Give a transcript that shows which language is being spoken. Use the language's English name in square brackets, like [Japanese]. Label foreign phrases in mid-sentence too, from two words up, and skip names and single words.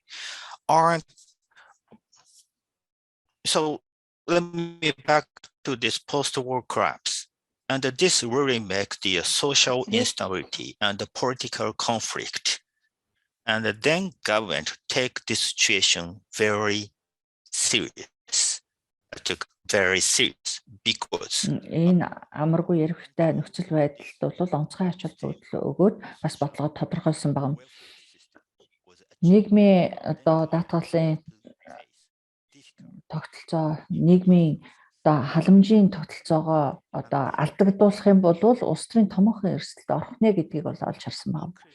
[English] So let me back to this post-war collapse. And this really makes the social instability and the political conflict. And then government take this situation very serious to very serious because [Mongolian] энэ амаргүй ярихтай нөхцөл байдалд бол онцгой ач холбогдол өгөөд бас бодлого тодорхойлсон байна. Нийгмийн одоо даатгалын тогтолцоо, нийгмийн одоо халамжийн тогтолцоогоо одоо алдагдуулах юм бол улс төрийн томоохон эрсдэлд орох нэ гэдгийг бол олж харсан байна.